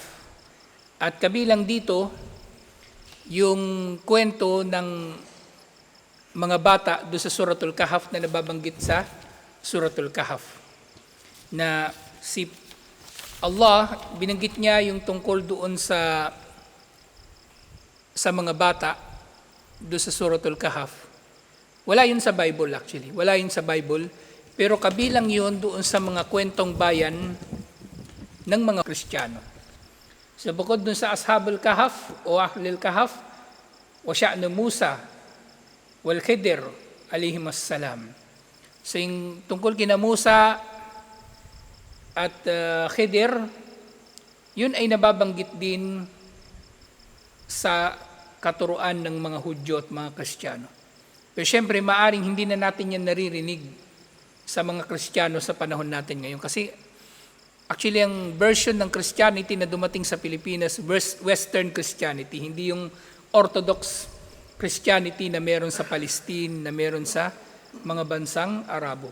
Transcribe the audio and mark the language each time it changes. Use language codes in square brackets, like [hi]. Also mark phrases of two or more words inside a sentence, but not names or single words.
[tl] At kabilang dito yung kwento ng mga bata doon sa Suratul Kahf na nababanggit sa Suratul Kahf. Na si Allah, binanggit niya yung tungkol doon sa mga bata doon sa Suratul Kahf. Wala yun sa Bible actually. Wala yun sa Bible. Pero kabilang yun doon sa mga kwentong bayan ng mga Kristiyano. So bukod dun sa Ashabul Kahf o Ahlul Kahf, [ar] وشأن موسى والخضر عليهما السلام. [tl] So yung tungkol kina Musa at Khidir, yun ay nababanggit din sa katuruan ng mga Hudyo at mga Kristiyano. Pero syempre maaring hindi na natin yan naririnig sa mga Kristiyano sa panahon natin ngayon kasi Actually, ang version ng Christianity na dumating sa Pilipinas, [en] Western Christianity, [tl] hindi yung [en] Orthodox Christianity [tl] na meron sa Palestine, na meron sa mga bansang Arabo.